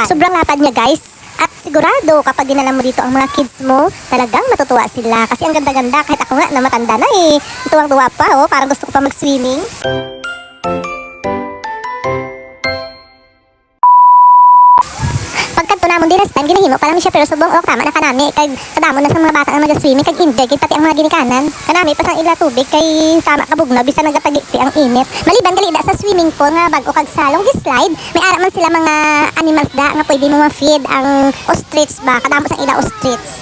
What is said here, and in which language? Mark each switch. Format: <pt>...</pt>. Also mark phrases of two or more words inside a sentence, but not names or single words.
<tl>Sobrang lapad niya guys. At sigurado kapag dinala mo dito ang mga kids mo, talagang matutuwa sila. Kasi ang ganda-ganda, kahit ako nga na matanda na eh. Tuwang-tuwa pa oh, parang gusto ko pa mag-swimming.</tl> <hil>Namon din</hil> <en>last time</en> <hil>ginahimo pa lang siya pero subong tama na kanami kay kadamo na sa mga bata ang mag-swimming kag enjoy kay pati ang mga ginikanan kanami pa sang ila tubig kay tama kabugnaw bisan nagatagiti ang init maliban gali da sa</hil> <en>swimming pool</en> <hil>nga bag-o kag salong slide may ara man sila mga animals da nga pwede mo ma-feed ang ostrich ba kadamo sang ila ostrich.</hil>